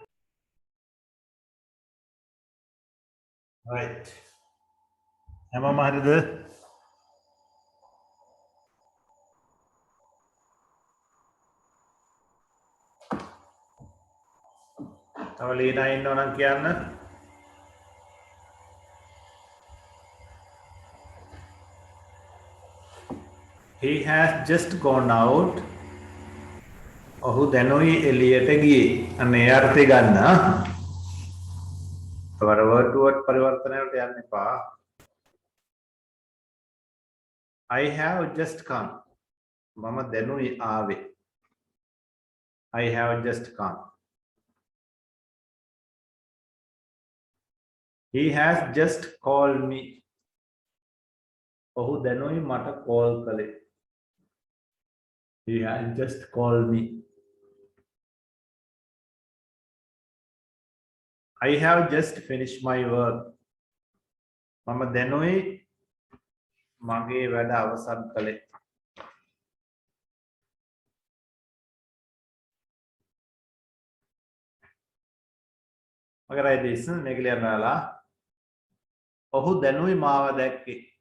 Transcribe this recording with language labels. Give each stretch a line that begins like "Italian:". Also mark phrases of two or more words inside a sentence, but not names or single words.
Sinhala: right හැමෝම හරිද තව ලීනා ඉන්නව නම් කියන්න
English: he has just gone out
Sinhala: ඔහු දැනුයි එළියට ගියේ අන්න ඒ අර්ථය ගන්න තවර
English: word to word
Sinhala: පරිවර්තන වලට යන්න එපා
English: I have just come
Sinhala: මම දැනුයි ආවේ
English: I have just come he has just called me
Sinhala: ඔහු දැනුයි මට කෝල් කළේ
English: he has just called me I have just finished my work
Sinhala: මම දැනුයි මගේ වැඩ අවසන් කළේ මගේ රයිදීස් මේක ලියන්නලා ඔහු දැනුයි මාව දැක්කේ